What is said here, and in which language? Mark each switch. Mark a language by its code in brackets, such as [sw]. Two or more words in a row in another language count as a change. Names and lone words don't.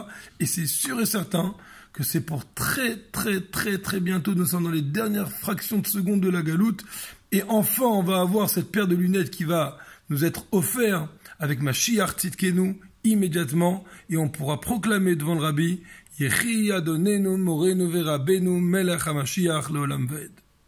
[fr] Et c'est sûr et certain que c'est pour très bientôt, nous sommes dans les dernières fractions de seconde de la galoute. Et enfin, on va avoir cette paire de lunettes qui va nous être offerte avec [he] משיח צדקנו [fr] immédiatement. Et on pourra proclamer devant le Rabbi [he] יחי אדוננו מורנו ורבנו מלך המשיח לעולם ועד.